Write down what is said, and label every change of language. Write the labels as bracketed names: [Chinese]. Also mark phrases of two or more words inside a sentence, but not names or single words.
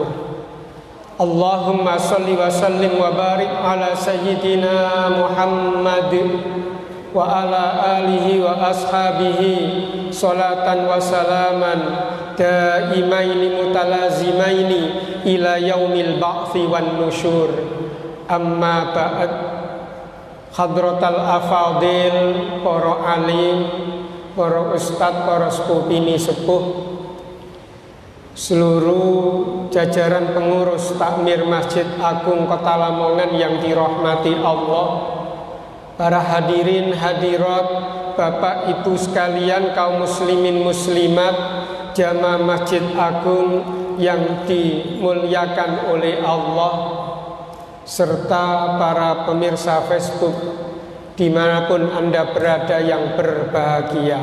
[Arabic] اللهم صل وسلم وبارك على سيدنا محمد وعلى آله وأصحابه صلاة وسلاما دائمين متلازمين إلى يوم البعث والنشور. أما بعد. حضرة الأفاضل, [Indonesian] para alim, para ustadz, para sepuh sepuh, seluruh jajaran pengurus takmir Masjid Agung Kota Lamongan yang dirahmati Allah, para hadirin hadirat, bapak ibu sekalian, kaum muslimin muslimat, jamaah Masjid Agung yang dimuliakan oleh Allah, serta para pemirsa Facebook dimanapun Anda berada yang berbahagia.